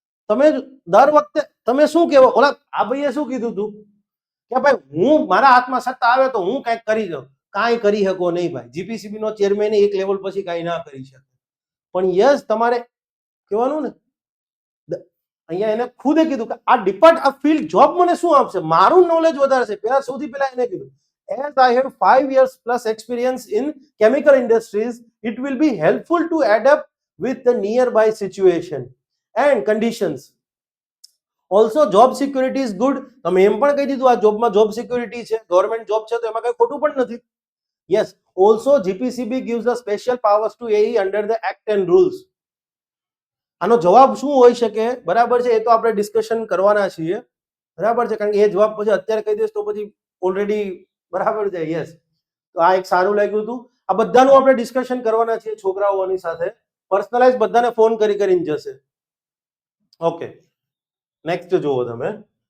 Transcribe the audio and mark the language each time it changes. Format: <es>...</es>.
<gu>તમે દર વખતે તમે શું કહેવો, ઓલા આ ભાઈએ શું કીધું હતું કે ભાઈ હું મારા હાથમાં સત્તા આવે તો હું કંઈક કરી દઉં. કાંઈ કરી શકો નહીં ભાઈ. જીપીસીબી નો ચેરમેન એક લેવલ પછી કાંઈ ના કરી શકે. પણ યસ તમારે કહેવાનું ને, અહીંયા એને ખુદે કીધું કે આ ફિલ્ડ જોબ મને શું આપશે, મારું નોલેજ વધારશે. પહેલા સૌથી પહેલા એને કીધું</gu> <en>as I have 5 years plus experience in chemical industries, it will be helpful to adapt with the nearby situation and conditions. Also job security is good.</en> <gu>તમે એમ પણ કહી દીધું આ જોબમાં જોબ સિક્યુરિટી છે, ગવર્મેન્ટ જોબ છે, તો એમાં કઈ ખોટું પણ નથી.</gu> <en>Yes, also GPCB gives the special powers to AE under the act and rules.</en> <gu>આનો જવાબ શું હોઈ શકે, બરાબર છે, એ તો આપણે ડિસ્કશન કરવાના છીએ. બરાબર છે. કારણ કે એ જવાબ પછી અત્યારે કહી દઈશ તો પછી ઓલરેડી બરાબર છે. યસ, તો આ એક સારું લાગ્યું હતું. આ બધાનું આપણે ડિસ્કશન કરવાના છીએ છોકરાઓની સાથે. પર્સનલાઇઝ બધાને ફોન કરીને જશે. ઓકે, નેક્સ્ટ જુઓ તમે.</gu>